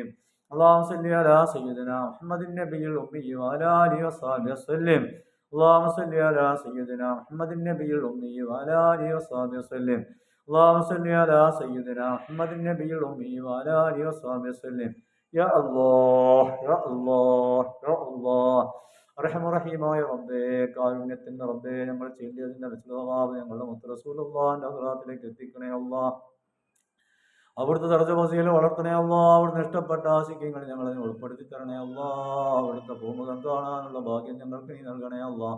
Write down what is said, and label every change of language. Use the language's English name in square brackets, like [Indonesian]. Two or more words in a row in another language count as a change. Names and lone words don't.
[Arabic] اللهم صل على سيدنا محمد النبي الأمي وعلى آله وصحبه وسلم. اللهم صل على سيدنا محمد النبي الأمي وعلى آله وصحبه وسلم. اللهم صل على سيدنا محمد النبي الأمي وعلى آله وصحبه وسلم. يا الله يا الله يا الله. [Malayalam] അർഹമുറഹീമായ റബ്ബേ, കാരുണ്യത്തിന്റെ റബ്ബേ, ഞങ്ങൾ ചെയ്തതിന്റെ വിശുദ്ധഭാവം ഞങ്ങളുടെ മുത്ത് റസൂലുള്ളാഹിന്റെ ഹദ്റത്തിലേക്ക് എത്തിക്കണേ അല്ലാഹ്. അവിടുത്തെ ദർജ വസീല വളർത്തണേ അല്ലാഹ്. അവിടുന്ന് ഇഷ്ടപ്പെട്ട ആശിക്കങ്ങൾ ഞങ്ങളെ ഉൾപ്പെടുത്തി തരണേ അല്ലാഹ്. അവിടുത്തെ ഭൂമുഖം കാണാനുള്ള ഭാഗ്യം ഞങ്ങൾക്ക് നീ നൽകണേ അല്ലാഹ്.